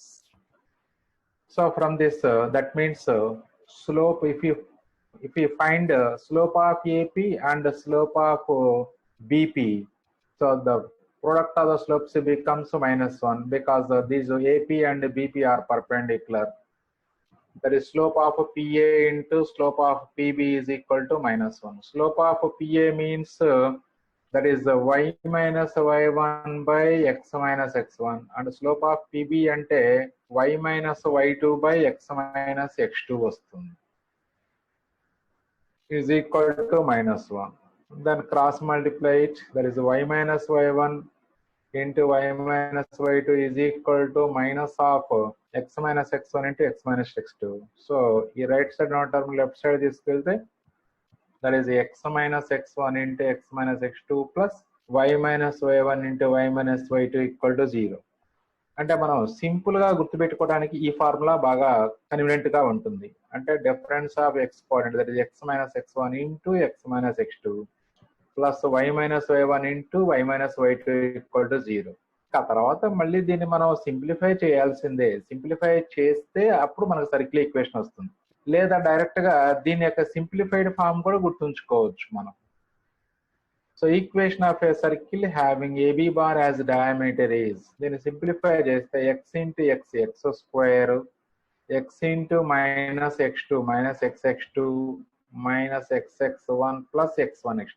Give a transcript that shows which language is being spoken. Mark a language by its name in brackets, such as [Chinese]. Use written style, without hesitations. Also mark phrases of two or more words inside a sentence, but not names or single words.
[English] So from this that means slope, if you find slope of AP and the slope of BP, so the product of the slopes becomes -1 because these AP and BP are perpendicular. That is slope of PA into slope of PB is equal to -1. Slope of PA means that is y minus y1 by x minus x1 and slope of PB ante y minus y2 by x minus x2 vastundi is equal to -1. Then cross multiply it, that is y minus y1 into y minus y2 is equal to minus of x minus x1 into x minus x2. So ఈ right side ఉన్న term left side తీసుకెళ్తే that is x minus x1 into x minus x2 plus y minus y1 into y minus y2 equal to 0. [Telugu] అంటే మనం సింపుల్ గా గుర్తుపెట్టుకోవడానికి ఈ ఫార్ములా బాగా కన్వీనియంట్ గా ఉంటుంది. [English] అంటే difference of x coordinate that is x minus x1 into x minus x2 ప్లస్ y minus y1 into y minus y2 equal to 0. [Telugu] ఆ తర్వాత మళ్ళీ దీన్ని మనం సింప్లిఫై చేయాల్సిందే. సింప్లిఫై చేస్తే అప్పుడు మనకు సర్కిల్ ఈక్వేషన్ వస్తుంది. లేదా డైరెక్ట్ గా దీని యొక్క సింప్లిఫైడ్ ఫామ్ కూడా గుర్తుంచుకోవచ్చు మనం. [English] So equation of a circle having AB bar as diameter is, [Telugu] దీన్ని సింప్లిఫై చేస్తే [English] x into x x square x into minus x2 minus xx2 minus xx1 plus x1 x2.